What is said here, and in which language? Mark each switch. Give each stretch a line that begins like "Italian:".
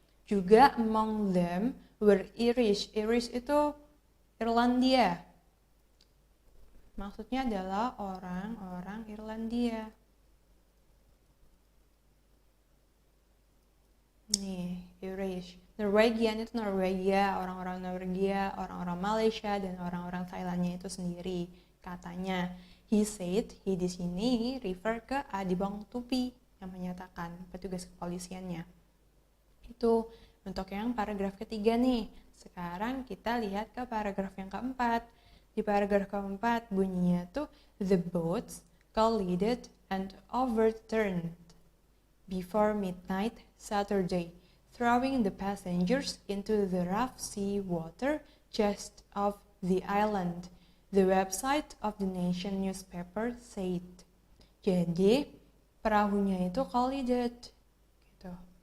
English: Juga among them were Irish.
Indonesian: Irish itu Irlandia. Maksudnya adalah orang-orang Irlandia. Nih, Irish. Norwegian itu Norwegia, orang-orang Norwegia, orang-orang Malaysia, dan orang-orang Thailandnya itu sendiri. Katanya,
English: he said,
Indonesian: he di sini refer ke Adibong Tupi yang menyatakan petugas kepolisiannya. Itu untuk yang paragraf ketiga nih. Sekarang kita lihat ke paragraf yang keempat. Di paragraf keempat bunyinya tuh,
English: the boats collided and overturned before midnight Saturday, throwing the passengers into the rough sea water just off the island. The website of the Nation newspaper said.
Indonesian: Jadi perahunya itu collided, gitu.